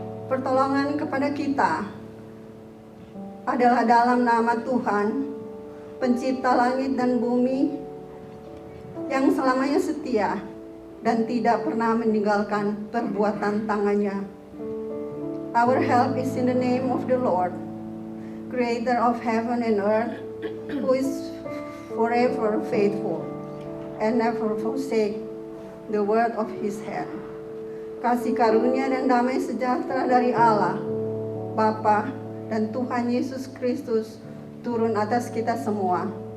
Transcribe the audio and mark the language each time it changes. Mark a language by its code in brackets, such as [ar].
[id] Pertolongan kepada kita adalah dalam nama Tuhan, Pencipta langit dan bumi, yang selamanya setia dan tidak pernah meninggalkan perbuatan tangannya. [en] Our help is in the name of the Lord, Creator of heaven and earth, who is forever faithful and never forsake the word of His hand. [id] Kasih karunia dan damai sejahtera dari Allah, Bapa dan Tuhan Yesus Kristus turun atas kita semua.